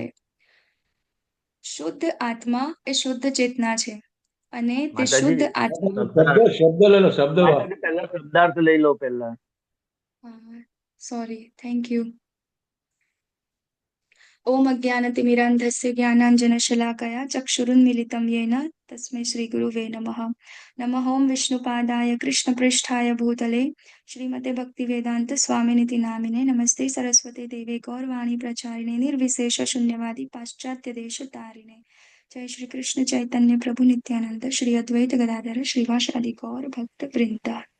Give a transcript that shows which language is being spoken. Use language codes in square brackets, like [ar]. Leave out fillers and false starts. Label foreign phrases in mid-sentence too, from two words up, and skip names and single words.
[gu] શુદ્ધ આત્મા એ શુદ્ધ ચેતના છે અને તે શુદ્ધ આત્મા શબ્દ લઈ લો, શબ્દ પહેલા શબ્દાર્થ લઈ લો પહેલા. [en] sorry, thank you. [sa] ઓમ અજ્ઞાનતિમિરાન્ધસ્ય જ્ઞાનાંજનશલાકયા ચક્ષુરુન્મિલિतं येन तस्मै श्रीगुरुवे नमः. नमः ओं विष्णुपादाय कृष्णपृष्ठाय भूतले श्रीमते भक्तिवेदांत स्वामिनिति नामिने नमस्ते सरस्वती देवे गौरवाणी प्रचारिणे निर्विशेष शून्यवादी पाश्चात्य देश तारिणे. जय श्री कृष्ण चैतन्य प्रभु नित्यानंद श्री अद्वैत गदाधर श्रीवासादि गौर भक्त वृंद.